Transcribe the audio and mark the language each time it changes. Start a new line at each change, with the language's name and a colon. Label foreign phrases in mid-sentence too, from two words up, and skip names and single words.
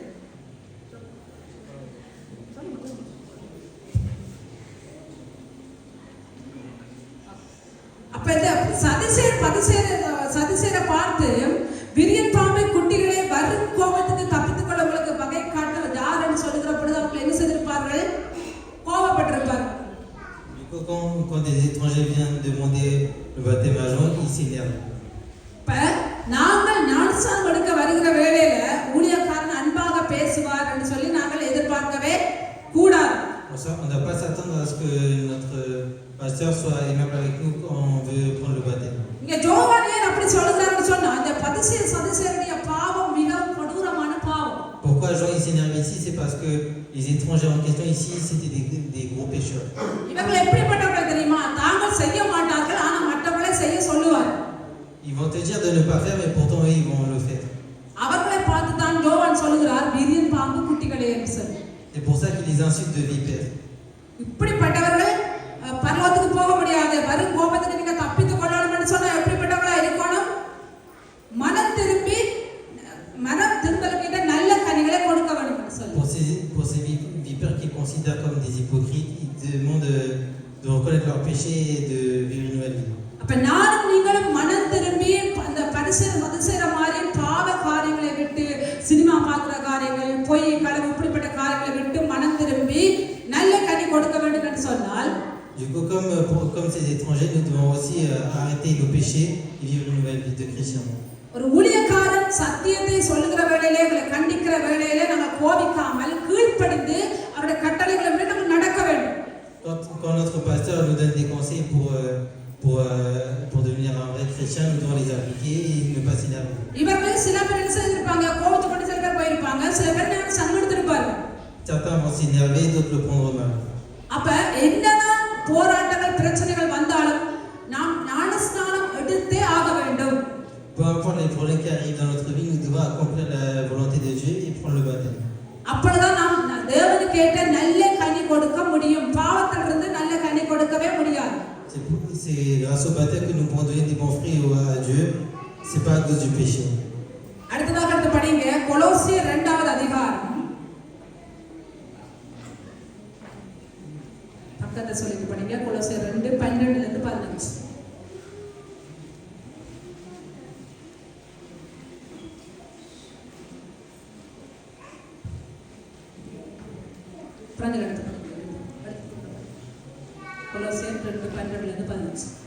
Tamil: அப்ப இந்த சதுசேயரை பார்த்து விரியன் பாம்பை குட்டிகளை வரும் கோபத்துக்கு தப்பித்துக் கொள்ள உங்களுக்கு வகை காட்ட யாருன்னு சொல்லுகிற பொழுது அவர்கள் என்ன செய்திருப்பார்கள்? கோபப்பட்டிருப்பார்கள்.
French: Quand des étrangers viennent demander le baptême à Jean, ils s'énervent.
Tamil: இப்ப நாங்கள் ஞானஸ்நானம் எடுக்க வருகிற வேளையில ஊழியக்காரன் அன்பாக பேசுவார் என்று சொல்லி நாங்கள் எதிர்பார்க்கவே கூடாது.
French: On ne doit pas s'attendre à ce que notre pasteur soit aimable avec nous quand on veut prendre le baptême.
Tamil: இங்க ஜோவான் ஏன் அப்படி சொல்லுகிறாருன்னு சொன்னா, அந்த சதுசேயருடைய பாவம் மிகவும் கொடூரமான பாவம்.
French: Pourquoi Jean il s'énerve ici? C'est parce que les étrangers en question ici, c'était des gros pécheurs.
Tamil: இவர்கள் எப்படிப்பட்டவர்கள் தெரியுமா? தாங்கள் செய்ய மாட்டார்கள், ஆனா மற்றவர்களை செய்ய சொல்லுவார்.
French: Ils vont te dire de ne pas faire, mais pourtant eux, ils vont le faire.
Tamil: அவர்களை பார்த்து தான் ஜோவான் சொல்லுகிறார், விரியன் பாம்பு குட்டிகளே என்று சொல்லி.
French: C'est pour ça qu'ils les insultent de vipères.
Tamil: இப்படிப்பட்டவர்கள் பரலோகத்துக்கு போக முடியாது. வரும் கோபத்தை நீங்க தப்பித்துக் கொள்ளணும்னு சொன்னா எப்படிப்பட்டவர்களா இருக்கணும்? மனம் திரும்பலுக்கு நல்ல கனிகளை கொடுக்க வேண்டும் என்று சொல்லி.
French: Pour ces vipères qu'ils considèrent comme des hypocrites, ils demandent de reconnaître leurs péchés et de vivre une nouvelle vie.
Tamil: அப்ப நானும் நீங்களும் மனம் திரும்பி அந்த பரிசேயர் மாதிரி பாவ காரியங்களை விட்டு சினிமா பார்க்கிற காரியங்கள், பொய், களவு, இப்படிப்பட்ட காரியங்களை விட்டு மனம் திரும்பி நல்ல கனி கொடுக்க வேண்டும் என்று சொன்னால்,
French: Du coup, comme ces étrangers, nous devons aussi arrêter nos péchés et vivre une nouvelle vie de chrétien.
Tamil: ஒரு ஊழியக்காரன் சத்தியத்தை சொல்லுகிற வேளையிலே, உங்களை கண்டிக்கிற வேளையிலே நாங்கள் கோபிக்காமல் கீழ்ப்படிந்து அவருடைய கட்டளைகளை விட நம்ம நடக்க வேண்டும்.
French: Quand notre pasteur nous donne des conseils pour devenir un vrai chrétien, nous devons les appliquer et ne pas s'énerver.
Tamil: இவர்கள் சில பேர் என்ன செய்திருப்பாங்க, கோபத்தை கொண்டு சில பேர் போயிருப்பாங்க, சில பேர் நான் சங்கெடுத்திருப்பாங்க.
French: Certains vont s'énerver, d'autres le prendront mal.
Tamil: அப்ப என்னதான் போராட்டங்கள் பிரச்சனைகள் வந்தாலும் நாம் ஞானஸ்நானம் எடுத்தே ஆக வேண்டும்.
French: Peu importe les problèmes qui arrivent dans notre vie, nous devons accomplir la volonté de Dieu et prendre le baptême.
Tamil: அப்பொழுதுதான் நாம் தேவனுக்கு ஏற்ற நல்ல கனி கொடுக்க முடியும். பாவத்திலிருந்து நல்ல கனி கொடுக்கவே முடியாது.
French: C'est grâce au baptême que nous pouvons donner des bons fruits à Dieu. C'est pas à cause du péché.
Tamil: அடுத்ததாக எடுத்து படிங்க, கொலோசியர் 2வது அதிகாரம். பக்கத்தை சொல்லிட்டு படிங்க. கொலோசியர் 2:12-15. கொலோசியர் 2:12-15.